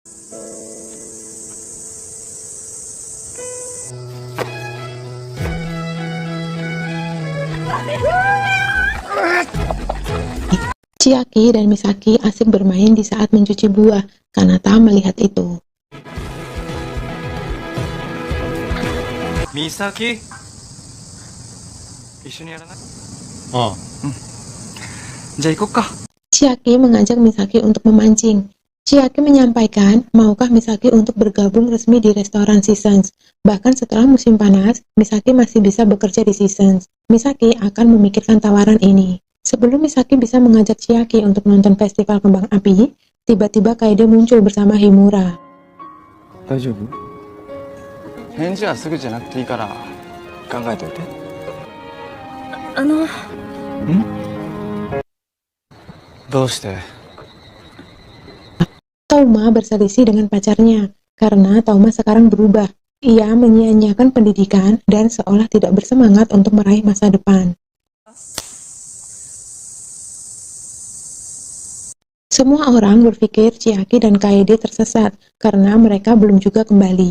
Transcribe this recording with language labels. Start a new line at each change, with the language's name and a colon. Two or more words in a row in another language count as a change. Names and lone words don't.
Indonesian: Chiaki dan Misaki asik bermain di saat mencuci buah. Kanata melihat itu.
Japanese: 美咲一緒にやらないああ、じゃあ行こっか
Indonesian: Chiaki mengajak Misaki untuk memancing. Chiaki menyampaikan, maukah Misaki untuk bergabung resmi di restoran Seasons. Bahkan setelah musim panas, Misaki masih bisa bekerja di Seasons. Misaki akan memikirkan tawaran ini. Sebelum Misaki bisa mengajak Chiaki untuk nonton festival kembang api, tiba-tiba Kaede muncul bersama Himura.
Japanese: 大丈夫返事はすぐじゃなくていいから考えといてどうして
Indonesian: Touma berselisih dengan pacarnya, karena Touma sekarang berubah. Ia menyia-nyiakan pendidikan dan seolah tidak bersemangat untuk meraih masa depan. Semua orang berpikir Chiaki dan Kaede tersesat karena mereka belum juga kembali.